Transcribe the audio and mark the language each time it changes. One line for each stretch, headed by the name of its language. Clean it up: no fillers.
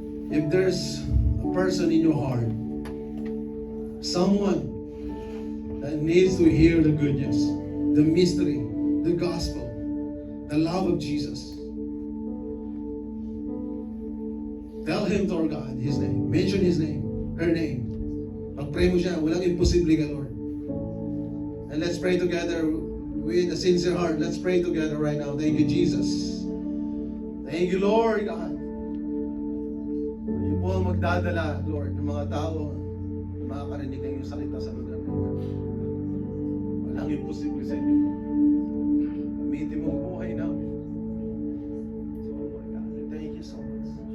English: If there's a person in your heart, someone that needs to hear the good news, the mystery, the gospel, the love of Jesus, tell him to our God, His name. Mention His name, her name.
Filipino: Pag-pray mo siya, walang imposible ka, Lord.
English: And let's pray together with a sincere heart. Let's pray together right now. Thank you, Jesus. Thank you, Lord God.
Filipino: Hindi po ang magdadala, Lord, ng mga tao na makakarinig ng iyong salita sa lugar na ito. Walang imposible sa inyo. Gamitin mo ang buhay namin.
English: So, Lord God, thank you so much.